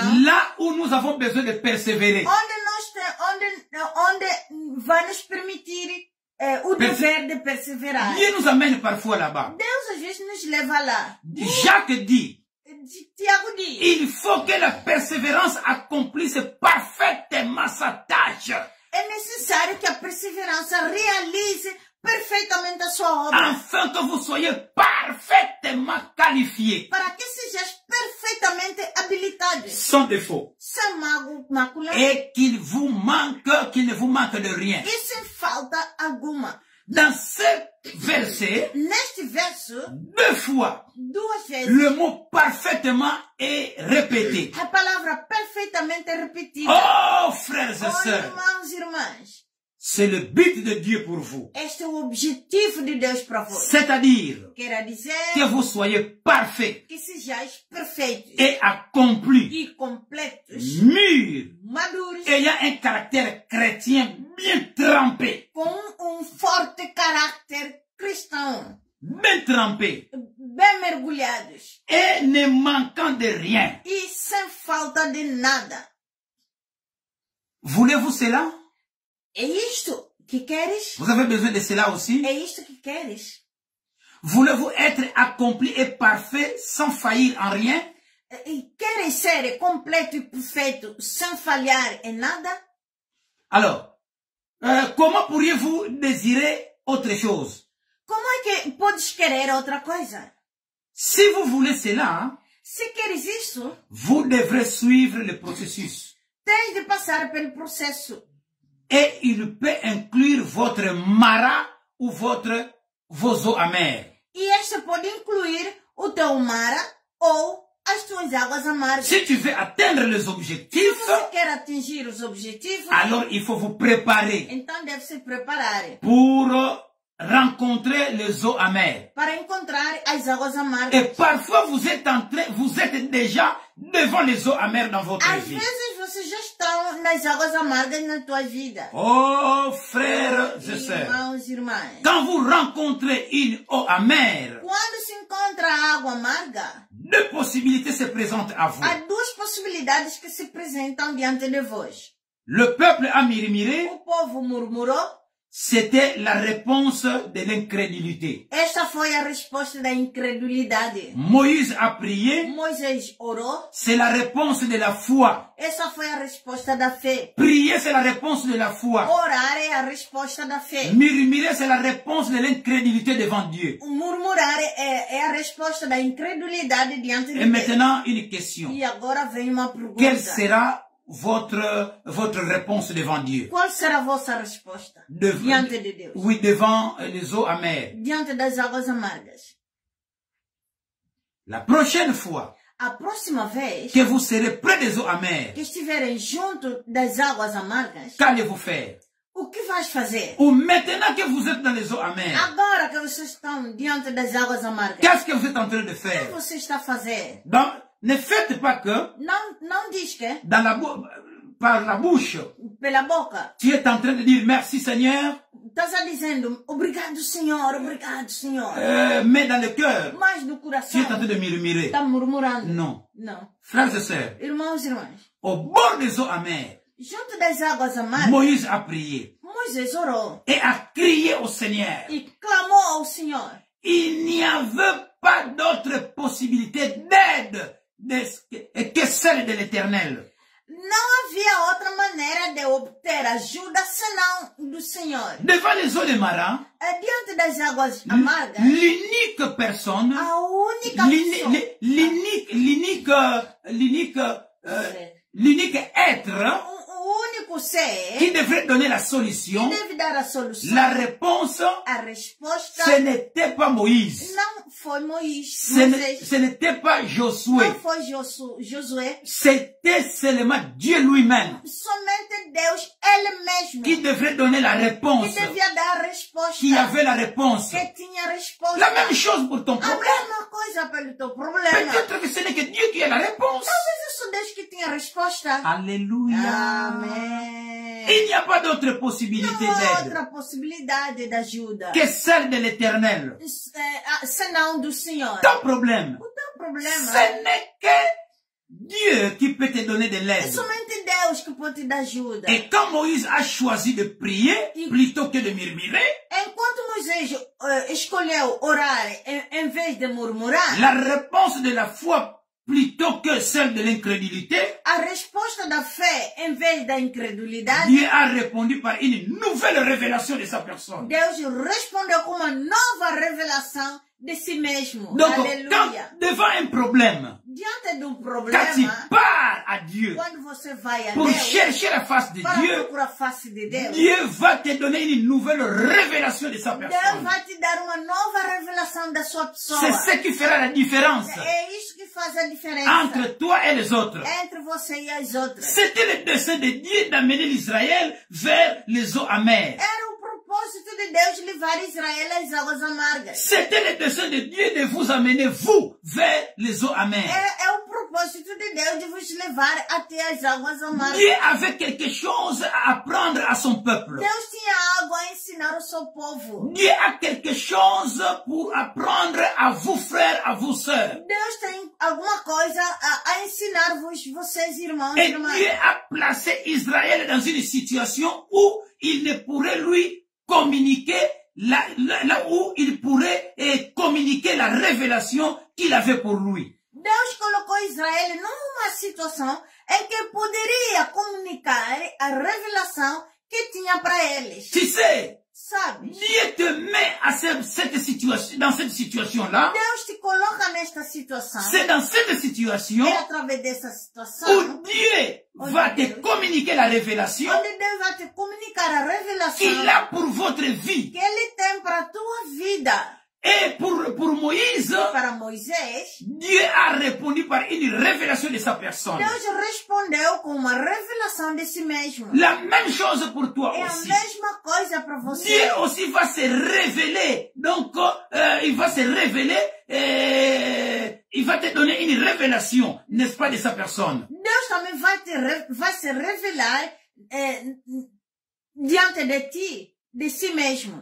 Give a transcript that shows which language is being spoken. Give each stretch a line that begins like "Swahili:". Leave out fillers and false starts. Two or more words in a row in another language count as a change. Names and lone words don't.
French: là où nous avons besoin de persévérer.
Portuguese: onde vai nos permitir o dever de perseverar.
French: Dieu nous amène parfois là-bas.
Portuguese: Deus às vezes nos leva lá.
French: Jacques dit,
Portuguese: Tiago diz,
French: il faut que la persévérance accomplisse parfaitement sa tâche,
Portuguese: é necessário que a perseverança realize perfeitamente a sua obra,
French: afin que vous soyez parfaitement qualifiés,
Portuguese: para que sejas perfeitamente habilitado,
French: sans défaut,
Portuguese: sem mácula
French: et qu'il ne vous manque de rien.
Portuguese: e sem falta alguma.
French: Dans ce verset,
Portuguese: Neste verso,
French: 2 fois,
Portuguese: 2 vezes,
French: le mot parfaitement est répété.
Portuguese: a palavra perfeitamente repetida.
French: Oh, frères et
Portuguese: Oh,
French: sœurs,
Portuguese: irmãos e irmãs,
French: c'est le but de Dieu pour vous.
Portuguese: este é o objetivo de Deus para vós.
French: C'est-à-dire
Portuguese: Quer dizer
French: que vous soyez parfaits
Portuguese: que sejais perfeitos
French: et accomplis,
Portuguese: e completos,
French: mûrs,
Portuguese: maduros,
French: ayant un caractère chrétien bien trempé,
Portuguese: com forte caráter cristão,
French: bien trempé,
Portuguese: bem mergulhados
French: et ne manquant de rien.
Portuguese: e sem falta de nada.
French: Voulez-vous cela?
Portuguese: É isto que queres?
French: Vous avez besoin de cela aussi?
Portuguese: É isto que queres?
French: Voulez-vous être accompli et parfait sans faillir en rien?
Portuguese: E queres ser completo e perfeito sem falhar em nada?
French: Alors, comment pourriez-vous désirer autre chose?
Portuguese: Como é que podes querer outra coisa?
French: Si vous voulez cela,
Portuguese: Se queres isso,
French: vous devrez suivre le processus.
Portuguese: tens de passar pelo processo.
French: Et il peut inclure votre marat ou vos eaux amères.
Portuguese: E esta pode incluir o teu mara ou as tuas águas amargas.
French: Si tu veux atteindre les
Portuguese: Se
French: objectifs,
Portuguese: você quer atingir os objetivos,
French: alors il faut vous préparer
Portuguese: então deve se preparar
French: pour rencontrer les eaux amères.
Portuguese: para encontrar as águas
French: Et
Portuguese: amargas.
French: parfois vous êtes déjà devant les eaux amères dans votre
Portuguese: Às
French: vie.
Portuguese: vezes vocês já estão nas águas amargas na tua vida.
French: Oh, frères et sœurs,
Portuguese: Irmãos e irmãs,
French: quand vous rencontrez une eau amère,
Portuguese: quando se encontra a água amarga,
French: 2 possibilités se présentent à vous.
Portuguese: há 2 possibilidades que se apresentam diante de vós.
French: Le peuple a murmuré
Portuguese: O povo murmurou
French: c'était la réponse de l'incrédulité.
Portuguese: Esta foi a resposta da incredulidade.
French: Moïse a prié,
Portuguese: Moisés orou.
French: c'est la réponse de la foi.
Portuguese: Essa foi a resposta da fé.
French: Prier, c'est la réponse de la foi.
Portuguese: Orar é a resposta da fé.
French: Murmurer, c'est la réponse de l'incrédulité devant Dieu.
Portuguese: Murmurar é a resposta da incredulidade diante de
French: Et
Portuguese: Deus.
French: maintenant, une question.
Portuguese: E agora vem uma pergunta.
French: Quelle sera votre réponse devant Dieu?
Portuguese: Qual será a vossa resposta diante de Deus?
French: Oui, devant les eaux amères.
Portuguese: Diante das águas amargas.
French: La prochaine fois
Portuguese: A próxima vez
French: que vous serez près des eaux amères,
Portuguese: que estiverem junto das águas amargas,
French: qu'allez-vous faire?
Portuguese: o que vais fazer?
French: Ou maintenant que vous êtes dans les eaux amères,
Portuguese: Agora que vocês estão diante das águas amargas,
French: qu'est-ce que vous êtes en train de
Portuguese: o que
French: faire?
Portuguese: você está a fazer?
French: Donc, ne faites pas que
Portuguese: Não diz que
French: dans par la bouche,
Portuguese: pela boca.
French: tu es en train de dire merci Seigneur,
Portuguese: Estás a dizendo, obrigado Senhor, obrigado Senhor.
French: mais dans le cœur,
Portuguese: Mas no
French: tu
Portuguese: coração
French: es en train de murmurer.
Portuguese: está murmurando.
French: Non.
Portuguese: Não.
French: Frères et sœurs,
Portuguese: Irmãos e irmãs,
French: au bord des eaux amères,
Portuguese: junto das águas amargas,
French: Moïse a prié
Portuguese: Moisés orou
French: et a crié au Seigneur.
Portuguese: e clamou ao Senhor.
French: Il n'y avait pas d'autre possibilité d'aide que celle de l'Éternel.
Portuguese: Não havia outra maneira de obter ajuda senão do Senhor.
French: Devant les eaux de Mara,
Portuguese: Diante das águas amargas,
French: l'unique personne,
Portuguese: a única
French: l'unique être
Portuguese: o único ser
French: qui devrait donner la
Portuguese: que
French: solution,
Portuguese: deve dar a solução,
French: la réponse,
Portuguese: a resposta,
French: ce n'était pas Moïse,
Portuguese: não foi Moisés,
French: ce n'était pas Josué,
Portuguese: não foi Josué,
French: c'était seulement Dieu lui-même
Portuguese: somente Deus, Ele mesmo,
French: qui devrait donner la réponse,
Portuguese: que devia dar a resposta,
French: qui avait la réponse.
Portuguese: que tinha a resposta.
French: La même chose pour ton
Portuguese: A
French: problème.
Portuguese: mesma coisa pelo teu problema.
French: Peut-être que ce n'est que Dieu qui a la réponse.
Portuguese: Talvez eu sou Deus que tinha a resposta.
French: Alléluia.
Portuguese: Amém.
French: Il n'y a pas d'autre possibilité
Portuguese: Não há
French: d'aide
Portuguese: outra possibilidade de ajuda
French: que celle de l'Éternel.
Portuguese: senão do Senhor.
French: Ton problème,
Portuguese: O teu problema
French: ce n'est que Dieu qui peut te donner de
Portuguese: é
French: l'aide.
Portuguese: somente Deus que pode te dar ajuda.
French: Et quand Moïse a choisi de prier plutôt que de murmurer,
Portuguese: Enquanto Moisés escolheu orar em vez de murmurar,
French: la réponse de la foi plutôt que celle de l'incrédulité,
Portuguese: a resposta da fé em vez da incredulidade,
French: Dieu a répondu par une nouvelle révélation de sa personne.
Portuguese: Deus respondeu com uma nova revelação de si mesmo.
French: Donc,
Portuguese: Aleluia.
French: quand, devant un problème,
Portuguese: Diante do
French: quand tu
Portuguese: problema,
French: pars à Dieu
Portuguese: quando você vai a
French: pour
Portuguese: Deus
French: chercher la face de
Portuguese: para
French: Dieu,
Portuguese: procurar a face de Deus,
French: Dieu va te donner une nouvelle révélation de sa
Portuguese: Deus
French: personne.
Portuguese: vai te dar uma nova revelação da sua pessoa.
French: C'est ce qui fera la différence
Portuguese: É isso que faz a diferença
French: entre toi et les autres.
Portuguese: entre você e as outras.
French: C'était le dessein de Dieu d'amener l'Israël vers les eaux amères.
Portuguese: Era o propósito de Deus levar Israel às águas amargas.
French: C'était le dessein de Dieu de vous amener, vous, vers les eaux amères.
Portuguese: É o propósito de Deus de vos levar até as águas amargas.
French: Dieu avait quelque chose à apprendre à son peuple.
Portuguese: Deus tinha algo a ensinar ao seu povo.
French: Dieu a quelque chose pour apprendre à vous, frères, à vous, sœurs.
Portuguese: Deus tem alguma coisa a ensinar-vos, vocês irmãos e
French: Et
Portuguese: irmãs.
French: Dieu a placé Israël dans une situation où il ne pourrait lui communiquer, là où il pourrait communiquer la révélation qu'il avait pour lui.
Portuguese: Deus colocou Israel numa situação em que poderia comunicar a revelação que tinha para eles.
French: Tu sais,
Portuguese: Sabe?
French: Dieu te met à cette situation, dans cette situation-là.
Portuguese: Deus te coloca nesta situação.
French: C'est dans cette situation
Portuguese: É através dessa situação
French: où Dieu va te communiquer la révélation
Portuguese: onde Deus vai te comunicar a revelação
French: qu'il a pour votre vie.
Portuguese: que Ele tem para a tua vida.
French: Et pour Moïse,
Portuguese: Para Moisés,
French: Dieu a répondu par une révélation de sa personne.
Portuguese: Deus respondeu com uma revelação de si mesmo.
French: La même chose pour toi
Portuguese: É a
French: aussi.
Portuguese: mesma coisa para você.
French: Dieu aussi va se révéler. Donc, il va se révéler et il va te donner une révélation, n'est-ce pas, de sa personne.
Portuguese: Deus também vai se revelar diante de ti, de si mesmo.